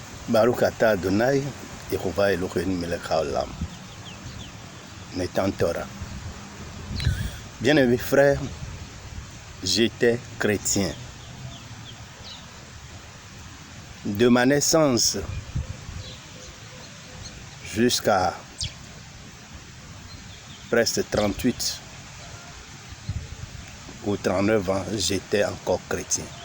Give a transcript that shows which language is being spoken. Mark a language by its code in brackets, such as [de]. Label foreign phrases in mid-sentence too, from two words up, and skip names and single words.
[he] ברוך אתה אדוני, יהוה אלוהים מלך העולם. נתן תורה. [fr] Bien-aimés frères, j'étais chrétien. De ma naissance jusqu'à presque 38 ou 39 ans, j'étais encore chrétien.